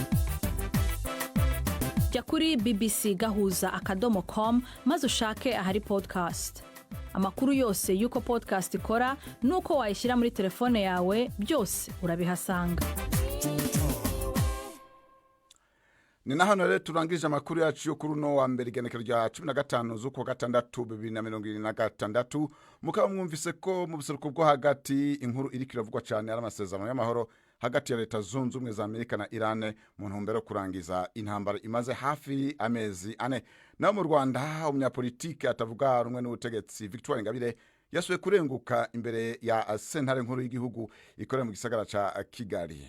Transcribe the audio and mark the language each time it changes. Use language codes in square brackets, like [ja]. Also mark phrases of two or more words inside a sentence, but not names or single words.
[rw] Jya kuri bbcgahuza.com maze ushake ahari podcast. Amakuru yose y'uko podcast ikora n'uko wayishyira muri telefone yawe byose urabihasanga. [rn] Ni na hano rero turangije amakuru yacu yo kuri no wa mbere igenekerezo rya 15 z'ukwa gatandatu 2026. Mukaba mwumvise ko mu buseruko bwo hagati inkuru iri kiravugwa cyane ari amasezerano y'amahoro hagati ya leta zunze ubumwe za Amerika na Iran mu ntumbero yo kurangiza intambara imaze hafi amezi 4. Naho mu Rwanda umunyapolitike atavuga rumwe n'ubutegetsi Victoire Ingabire yasuye kurenguka imbere ya sentare nkuru y'igihugu ikorera mu gisagara ca Kigali.